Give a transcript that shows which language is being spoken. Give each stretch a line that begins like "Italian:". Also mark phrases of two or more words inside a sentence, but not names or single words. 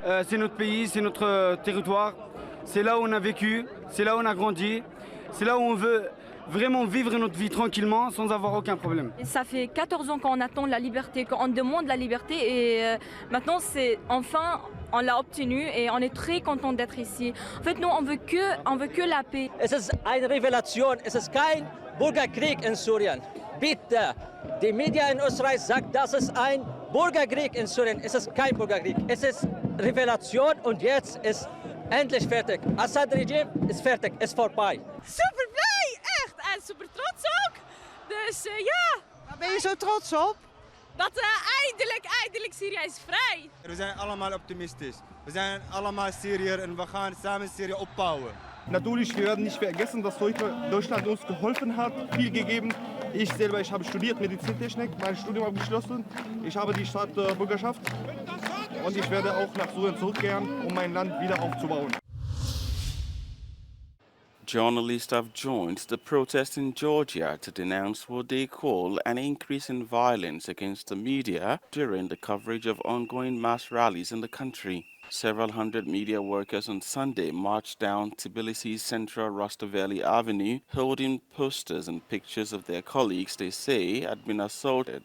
French: C'est notre pays, c'est notre territoire, c'est là où on a vécu, c'est là où on a grandi, c'est là où on veut vraiment vivre notre vie tranquillement sans avoir aucun problème. Ça fait 14 ans qu'on attend la liberté, qu'on demande la liberté et maintenant c'est enfin on l'a obtenu et on est très content d'être ici. En fait, nous on veut que la paix.
German: Es ist eine Revelation, es ist kein Bürgerkrieg in Syrien. Bitte, die Medien in Österreich sagen, das ist ein Bürgerkrieg in Syrien. Es ist kein Bürgerkrieg, es ist Revelation und jetzt ist endlich fertig.
Dutch: Assad-regime is fertig, is voorbij. Super blij, echt. En super trots ook. Dus ja. Waar ben je zo trots op? Dat eindelijk Syrië is vrij. We zijn allemaal optimistisch. We zijn allemaal Syriër en we gaan samen Syrië opbouwen.
German: Natürlich, wir werden nicht vergessen, dass Deutschland uns geholfen hat, viel gegeben. Ich selber, ich habe studiert Medizintechnik, mein Studium abgeschlossen. Ich habe die Staatsbürgerschaft und ich werde auch nach Syrien zurückkehren, um mein Land wieder aufzubauen.
English: Journalists have joined the protest in Georgia to denounce what they call an increase in violence against the media during the coverage of ongoing mass rallies in the country. Several hundred media workers on Sunday marched down Tbilisi's central Rustaveli Avenue, holding posters and pictures of their colleagues they say had been assaulted.